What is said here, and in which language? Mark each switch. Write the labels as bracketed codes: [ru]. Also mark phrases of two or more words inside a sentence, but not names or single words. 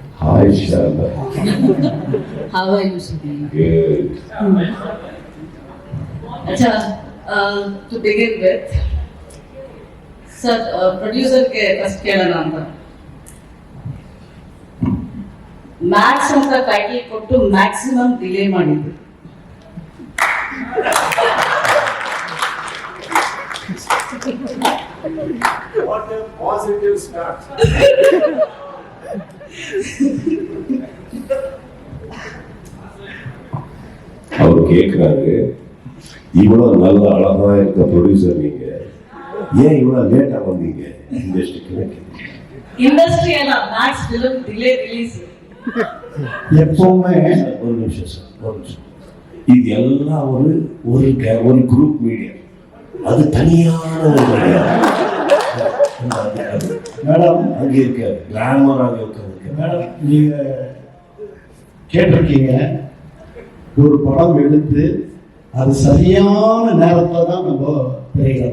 [en] Hi, Sharda. How are you, Sudhi? Good. Acha, to begin with, sir, producer ke first [kn] ಕೇಳೋಣ ಅಂತ. ಮ್ಯಾಕ್ಸ್ ಅಂತ ಟೈಟಲ್ ಕೊಟ್ಟು [en] maximum delay [kn] ಮಾಡಿದ್ರು. [en] What a positive start. [ta] அவர் கேட்குறாரு, இவ்வளோ நல்ல அழகா இருக்க ப்ரொடியூசர் நீங்க ஏன் இவ்வளோ லேட்டாக வந்தீங்க இண்டஸ்ட்ரிக்கு? [kn] ಇಂಡಸ್ಟ್ರಿ ಅಲ್ಲ, [en] Max film delay release. [ta] எப்பவுமே ஒரு நிமிஷம் சார், ஒரு நிமிஷம். இது எல்லாம் ஒரு [en] group media, [ta] அது தனியான ஒரு media. மேடம் அங்கே இருக்காது, கிளாமராக இருக்காது. மேடம் நீங்க கேட்டிருக்கீங்க, ஒரு படம் எடுத்து அது சரியான நேரத்தில் தான் நம்ம திரையிடணும்.